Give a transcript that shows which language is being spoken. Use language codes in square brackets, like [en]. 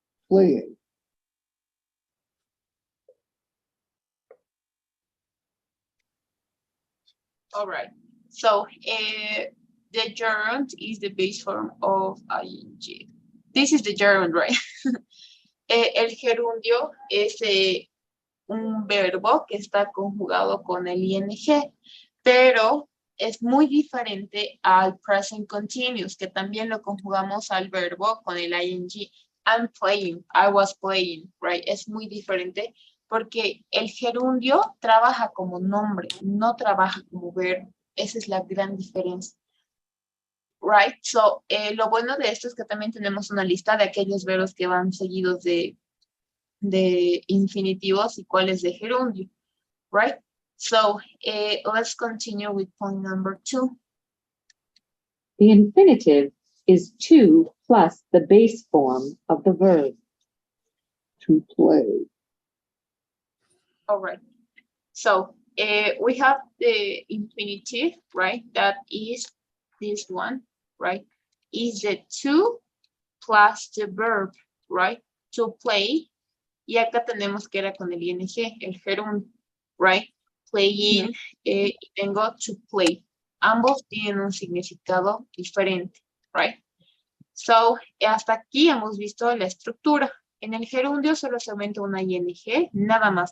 [en] Playing. All right. So the gerund is the base form of ing. this is the gerund, right? [es] El gerundio es un verbo que está conjugado con el ing, pero es muy diferente al present continuous, que también lo conjugamos al verbo con el ing. [en] I'm playing, I was playing, right? [es] Es muy diferente porque el gerundio trabaja como nombre, no trabaja como verbo. Esa es la gran diferencia. Right? So, lo bueno de esto es que también tenemos una lista de aquellos verbos que van seguidos de infinitivos y cuáles de gerundio. [en] Right? So, let's continue with point number 2. The infinitive is to plus the base form of the verb. To play. All right. So, we have the infinitive, right? That is this one, right? Is the to plus the verb, right? To play. [es] Y acá tenemos que era con el ing, el gerundio, right? Playing, y tengo to play. Ambos tienen un significado diferente, right? So, hasta aquí hemos visto la estructura. En el gerundio solo se aumenta una ing, nada más.